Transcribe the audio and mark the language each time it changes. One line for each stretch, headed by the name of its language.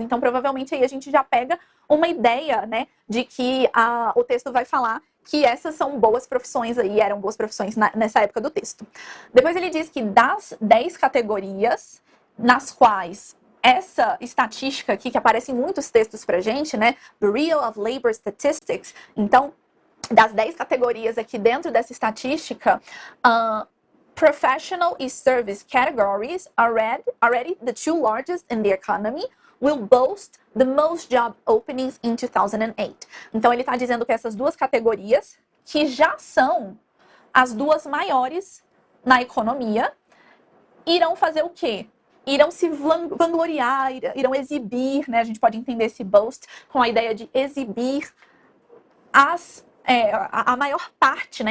Portuguese: Então, provavelmente, aí a gente já pega uma ideia, né, de que o texto vai falar que essas são boas profissões aí, eram boas profissões nessa época do texto. Depois ele diz que das 10 categorias nas quais essa estatística aqui, que aparece em muitos textos pra gente, né, Bureau of Labor Statistics, então, das 10 categorias aqui dentro dessa estatística,
English: professional e service categories already the two largest in the economy will boast the most job openings in 2008.
Portuguese: Então ele está dizendo que essas duas categorias, que já são as duas maiores na economia, irão fazer o quê? Irão se vangloriar, irão exibir, né? A gente pode entender esse boast com a ideia de exibir a maior parte, né?